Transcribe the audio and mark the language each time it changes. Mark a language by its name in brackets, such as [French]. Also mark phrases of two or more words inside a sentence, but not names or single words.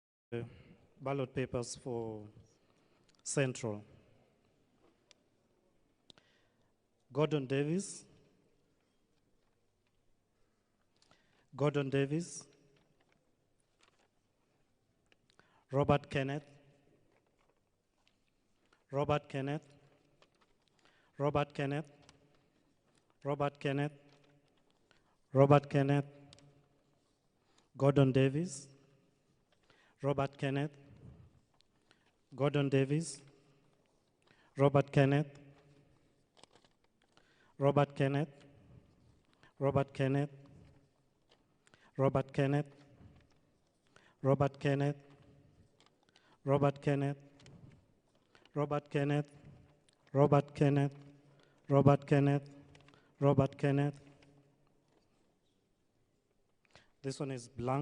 [English] ballot papers for Central. Gordon Davis. Gordon Davis. Robert Kenneth. Robert Kenneth. Robert Kenneth. Robert Kenneth. Robert Kenneth. Gordon Davis. Robert Kenneth. Gordon Davis. Robert Kenneth. Robert Kenneth. Robert Kenneth. Robert Kenneth. Robert Kenneth. Robert Kenneth. Robert Kenneth. Robert Kenneth. Robert Kenneth. Robert Kenneth. This one is blank.